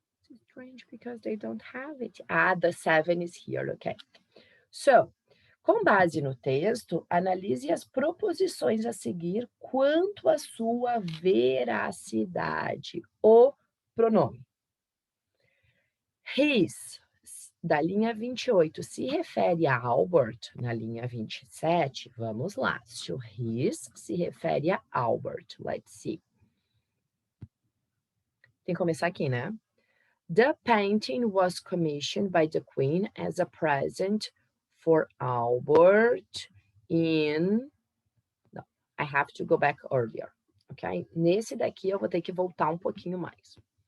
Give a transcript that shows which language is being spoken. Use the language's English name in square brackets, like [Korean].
[English] It's strange because they don't have it. Ah, the 7 is here, okay. [Portuguese] So, com base no texto, analise as proposições a seguir quanto à sua veracidade. O pronome. His, da linha 28, se refere a Albert, na linha 27. Vamos lá. Se o his se refere a Albert. [English] Let's see. [Portuguese] Tem que começar aqui, né? [English] The painting was commissioned by the Queen as a present for Albert in... No, I have to go back earlier, ok? [Portuguese] Nesse daqui eu vou ter que voltar um pouquinho mais.